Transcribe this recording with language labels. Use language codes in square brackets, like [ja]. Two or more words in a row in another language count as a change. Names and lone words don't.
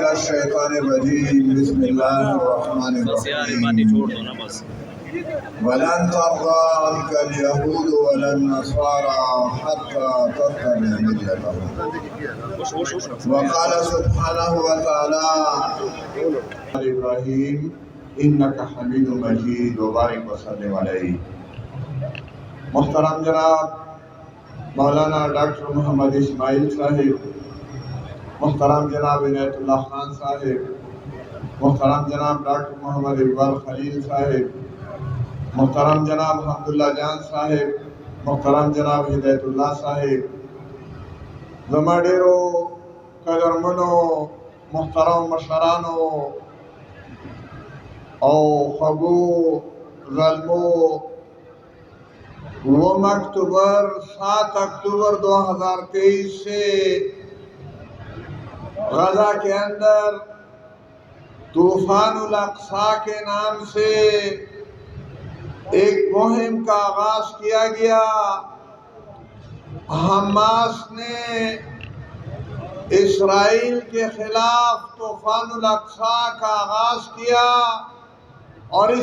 [ar] الشیطان الرجیم بسم اللہ الرحمن الرحیم ولن ترضى عنك اليهود ولا النصارى حتى تتبع ملتهم وقال سبحانه وتعالى ابراہیم انك حمید مجید وبارک وسلم علیہ۔ [ur] محترم جناب مولانا ڈاکٹر محمد اسماعیل صاحب، محترم جناب عنایت اللہ خان صاحب، محترم جناب ڈاکٹر محمد اقبال خلیل صاحب، محترم جناب حمداللہ جان صاحب، محترم جناب ہدایت اللہ صاحب، [ps] زما ډیرو قدرمنو محترم مشرانو او خوږو زلمو، [ur] 9 اکتوبر 7 اکتوبر 2023 سے غزہ کے اندر طوفان الاقصی کے نام سے ایک مہم کا آغاز کیا گیا۔ حماس نے اسرائیل کے خلاف طوفان الاقصی کا آغاز کیا اور اس